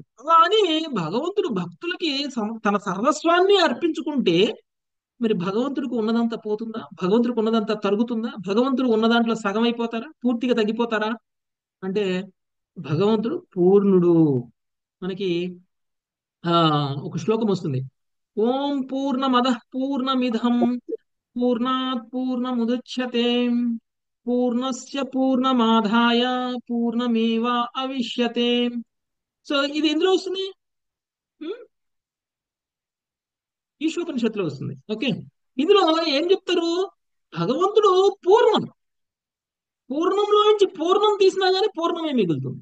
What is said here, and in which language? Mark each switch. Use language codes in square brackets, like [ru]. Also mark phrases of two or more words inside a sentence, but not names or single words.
[te] అలా అని భగవంతుడు భక్తులకి తన సర్వస్వాన్ని అర్పించుకుంటే మరి భగవంతుడికి ఉన్నదంతా పోతుందా? భగవంతుడికి ఉన్నదంతా తరుగుతుందా? భగవంతుడు ఉన్న దాంట్లో సగం అయిపోతారా? పూర్తిగా తగ్గిపోతారా? అంటే భగవంతుడు పూర్ణుడు. మనకి ఒక శ్లోకం వస్తుంది, [sa] ఓం పూర్ణమదః పూర్ణమిదం పూర్ణాత్ పూర్ణముదచ్యతే పూర్ణస్య పూర్ణమాదాయ పూర్ణమేవ అవిష్యతే. [te] సో ఇది ఎందులో వస్తుంది? ఈశోపనిషత్తులో వస్తుంది. ఓకే, ఇందులో ఏం చెప్తారు? భగవంతుడు పూర్ణం, పూర్ణంలో నుంచి పూర్ణం తీసినా గానీ పూర్ణమే మిగులుతుంది.